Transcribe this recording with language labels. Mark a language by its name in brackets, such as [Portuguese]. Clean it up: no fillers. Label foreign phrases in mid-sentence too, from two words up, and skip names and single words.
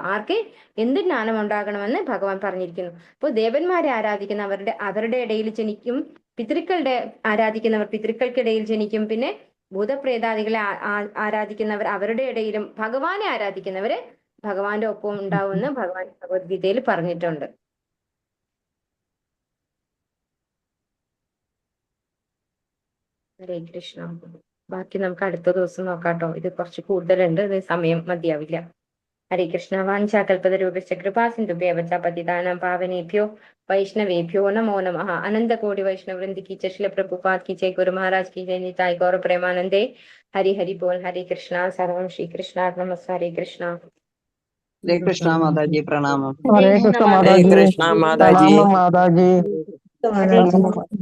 [Malayalam] ആർക്ക് എന്ത് ജ്ഞാനം ഉണ്ടാകണമെന്ന് ഭഗവാൻ പറഞ്ഞിരിക്കുന്നു. അപ്പോൾ ദേവന്മാരെ ആരാധിക്കുന്ന അവരുടെ ഇടയിൽ ജനിക്കും, പിതൃക്കളുടെ ആരാധിക്കുന്നവർ പിതൃക്കൾക്കിടയിൽ ജനിക്കും, പിന്നെ ഭൂതപ്രേതാദികളെ ആരാധിക്കുന്നവർ അവരുടെ ഇടയിലും, ഭഗവാനെ ആരാധിക്കുന്നവര് ഭഗവാന്റെ ഒപ്പം ഉണ്ടാവുമെന്ന് ഭഗവാൻ ഭഗവത്ഗീതയിൽ പറഞ്ഞിട്ടുണ്ട്. ഹരേ കൃഷ്ണ. ബാക്കി നമുക്ക് അടുത്ത ദിവസം നോക്കാട്ടോ. ഇത് കുറച്ച് കൂടുതലുണ്ട്, ഇത് സമയം മതിയാവില്ല. ഹരേ കൃഷ്ണ. [Sanskrit] വാഞ്ചാകൽപതരൂപശ്ച കൃപാസിന്ധുഭ്യവ ച പതിതാനാം പാവനേഭ്യോ വൈഷ്ണവേഭ്യോ നമോ നമഃ. അനന്തകോടി വൈഷ്ണവൃന്ദ [Hindi] की जय, श्रील प्रभुपाद की जय, गुरु महाराज की जय, [Bangla] নিতাই গৌর প্রেমানন্দে. [Hindi] हरि हरि बोल. हरे कृष्णा. [Sanskrit] सर्वं श्री कृष्णार्पणमस्तु. [Hindi] हरे कृष्णा. हरे कृष्णा माता जी प्रणाम। हरे कृष्ण माता हरे जी, कृष्णा माता जी। प्रणाम माता जी।